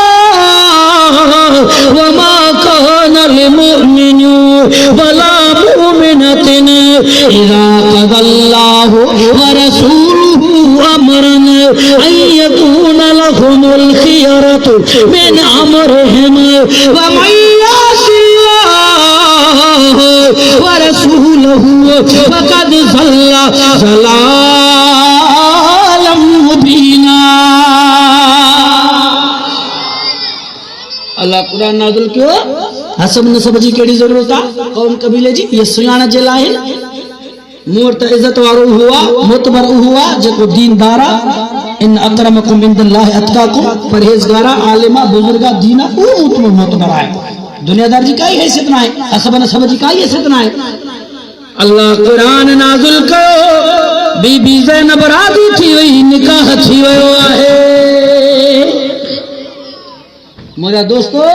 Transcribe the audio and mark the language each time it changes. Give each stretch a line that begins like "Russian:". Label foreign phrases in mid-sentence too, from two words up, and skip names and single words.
Arabic: وما كان لمؤمن ولا مؤمنة إذا قضى الله ورسوله أمرا أن يكون لهم الخيرة من أمرهم ومن يعص الله ورسوله فقد ضل ضلالا مبينا.
Sindhi: अल्लाह कुरान नाज़िल कयो हसब नसब जी केड़ी जरूरत आ कौम कबीले जी ये सुयाण जे लाए मोर त इज्जत वारो हुआ मुतबर हुआ जेको दीनदारा
Arabic: إن أكرمكم عند الله أتقاكم
Sindhi: परहेजगारा आलिमा बुजुर्गा दीना वो मुतबर है दुनियादार जी काई हैसियत ना है हसब नसब जी काई हैसियत ना है। अल्लाह कुरान नाज़िल कयो बीबी ज़ैनब राज़ी थी वई निकाह थी वयो आहे। मोरा दोस्तों